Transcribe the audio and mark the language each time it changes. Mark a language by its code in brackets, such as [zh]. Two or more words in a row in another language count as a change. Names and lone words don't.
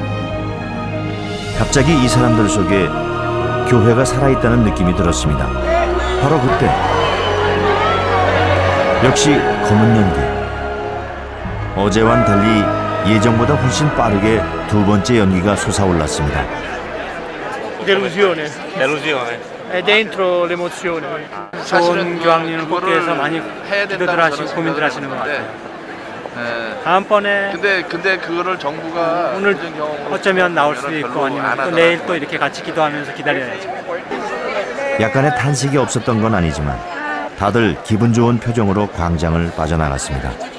[ko] 갑자기 이 사람들 속에 교회가 살아있다는 느낌이 들었습니다. 바로 그때 역시 검은 연기. 어제와는 달리 예정보다 훨씬 빠르게 두 번째 연기가 솟아올랐습니다. [it] Delusione. È dentro l'emozione. [ko] 좋은 교황님을 뽑기 위해서 많이 기도들 하시고 고민들 하시는 것 같아요. 다음번에 근데 그거를 정부가 오늘 어쩌면 나올 수도 있고 아니면 또 내일 또 이렇게 같이 기도하면서 기다려야죠. 약간의 탄식이 없었던 건 아니지만 다들 기분 좋은 표정으로 광장을 빠져나갔습니다.